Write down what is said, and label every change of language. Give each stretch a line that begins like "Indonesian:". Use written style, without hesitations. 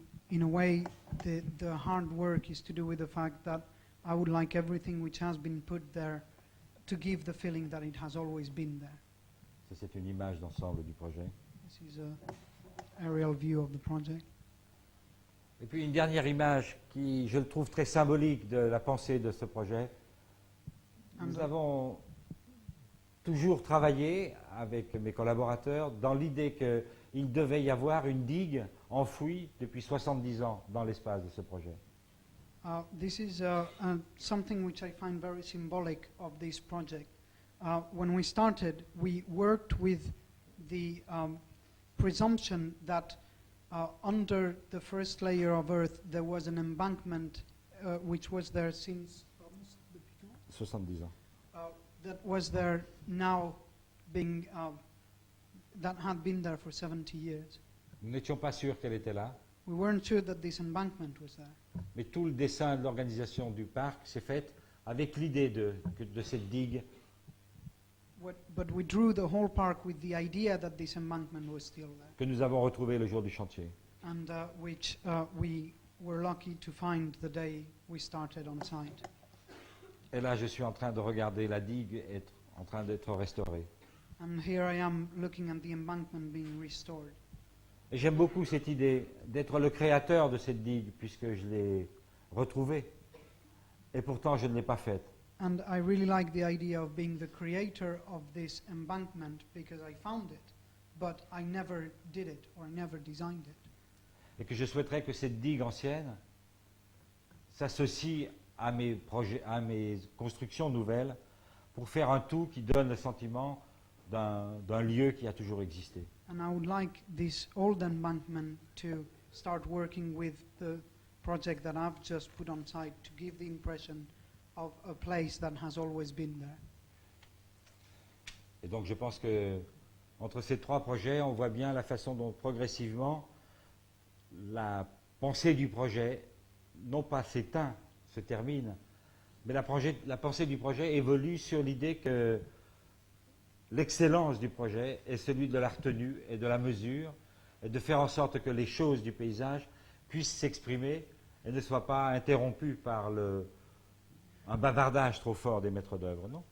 English: In a way, the hard work is to do with the fact that I would like everything which has been put there to give the feeling that it has always been there.
French: Ça, c'est une image d'ensemble du projet.
English: This is an aerial view of the project.
French: Et puis une dernière image qui, je le trouve très symbolique de la pensée de ce projet. Nous avons toujours travaillé avec mes collaborateurs dans l'idée qu'il devait y avoir une digue enfouie depuis 70 ans dans l'espace de ce projet.
English: This is something which I find very symbolic of this project. When we started, we worked with the presumption that under the first layer of Earth there was an embankment which was there since
French: 70 ans.
English: that was there now being that had been there for 70 years.
French: Nous n'étions pas sûrs qu'elle était là,
English: We weren't sure that this embankment was there.
French: mais tout le dessin de l'organisation du parc s'est fait avec l'idée de cette digue
English: But we drew the whole park with the idea that this embankment was still there,
French: que nous avons retrouvée le jour du chantier.
English: and which we were lucky to find the day we started on site.
French: Et là, je suis en train de regarder la digue être en train d'être restaurée.
English: And here I am looking at the embankment being restored.
French: Et j'aime beaucoup cette idée d'être le créateur de cette digue, puisque je l'ai retrouvée. Et pourtant, je ne l'ai pas faite.
English: And I really like the idea of being the creator of this embankment because I found it, but I never did it or I never designed it.
French: Et que je souhaiterais que cette digue ancienne s'associe à mes projets, à mes constructions nouvelles, pour faire un tout qui donne le sentiment d'un lieu qui a toujours existé.
English: And I would like this old embankment to start working with the project that I've just put on site to give the impression of a place that has always been there.
French: Et donc je pense que entre ces trois projets, on voit bien la façon dont progressivement la pensée du projet, non pas s'éteint, se termine, mais la pensée du projet évolue sur l'idée que l'excellence du projet est celui de la retenue et de la mesure, et de faire en sorte que les choses du paysage puissent s'exprimer et ne soient pas interrompues par un bavardage trop fort des maîtres d'œuvre, non?